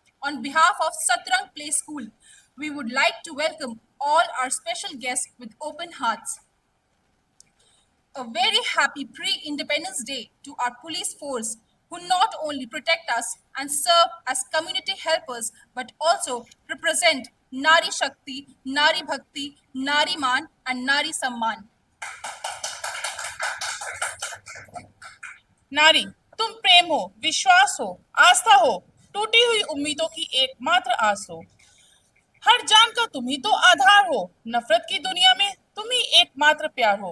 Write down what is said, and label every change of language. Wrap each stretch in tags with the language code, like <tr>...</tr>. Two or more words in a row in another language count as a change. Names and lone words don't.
<en>on behalf of Satrang Play School, we would like to welcome all our special guests with open hearts. A very happy pre-Independence Day to our police force who not only protect us and serve as community helpers but also represent Nari Shakti, Nari Bhakti, Nari Man and Nari Samman.</en> <hi>नारी, तुम प्रेम हो, विश्वास हो, आस्था हो, टूटी हुई उम्मीदों की एकमात्र आस हो। हर जान का तुम ही तो आधार हो, नफरत की दुनिया में तुम ही एकमात्र प्यार हो।</hi>